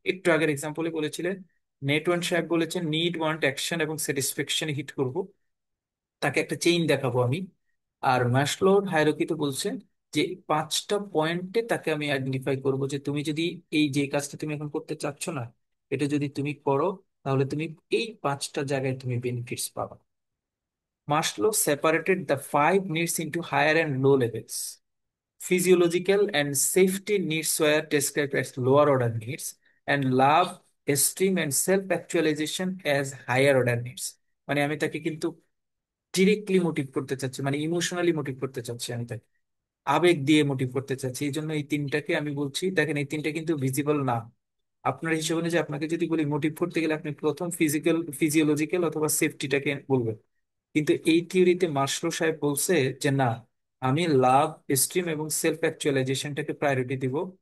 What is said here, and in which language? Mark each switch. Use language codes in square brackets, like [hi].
[bn] একটু আগের এক্সাম্পলে বলেছিলেন, নেটওয়ার্ক সাহেব বলেছেন নিড, ওয়ান্ট, অ্যাকশন এবং স্যাটিসফ্যাকশন হিট করব, তাকে একটা চেইন দেখাবো আমি। আর ম্যাসলোর হায়ারার্কিতে বলছেন যে পাঁচটা পয়েন্টে তাকে আমি আইডেন্টিফাই করব যে তুমি যদি এই যে কাজটা তুমি এখন করতে চাচ্ছ না, এটা যদি তুমি করো তাহলে তুমি এই পাঁচটা জায়গায় তুমি বেনিফিটস পাবা। [en] Maslow separated the five needs into higher and low levels. Physiological and safety needs were described as lower order needs, and love, esteem, and self-actualization as higher order needs. [bn] মানে আমি তাকে কিন্তু ডিরেক্টলি মোটিভ করতে চাচ্ছি, মানে emotionally motive করতে চাচ্ছি, আমি তাকে আবেগ দিয়ে মোটিভ করতে চাচ্ছি। এই জন্য এই তিনটাকে আমি বলছি, দেখেন এই তিনটা কিন্তু ভিজিবল না। আপনার হিসেবে অনুযায়ী আপনাকে যদি বলি মোটিভ করতে গেলে আপনি প্রথম ফিজিওলজিক্যাল অথবা সেফটিটাকে বলবেন, কিন্তু এই থিওরিতে মার্শলো সাহেব বলছে যে না, আমি লাভ, এস্টিম এবং সেলফ অ্যাকচুয়ালাইজেশনটাকে প্রায়োরিটি দিব।